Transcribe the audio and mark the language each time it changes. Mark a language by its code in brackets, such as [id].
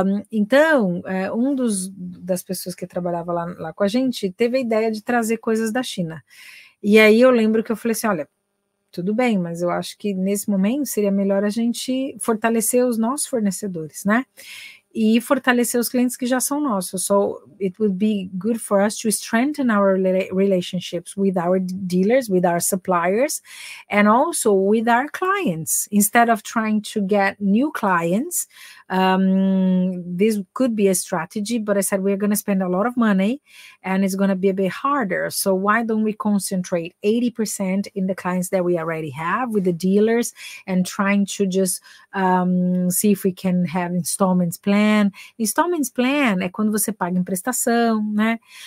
[pt] Então, das pessoas que trabalhava lá com a gente teve a ideia de trazer coisas da China. E aí eu lembro que eu falei assim, olha, tudo bem, mas eu acho que nesse momento seria melhor a gente fortalecer os nossos fornecedores, né? E fortalecer os clientes que já são nossos. [en] So it would be good for us to strengthen our relationships with our dealers, with our suppliers, and also with our clients. Instead of trying to get new clients, This could be a strategy, but I said we're going to spend a lot of money and it's going to be a bit harder. So why don't we concentrate 80% in the clients that we already have with the dealers and trying to just see if we can have installments plan. [pt] Installments plan é quando você paga em prestação, né?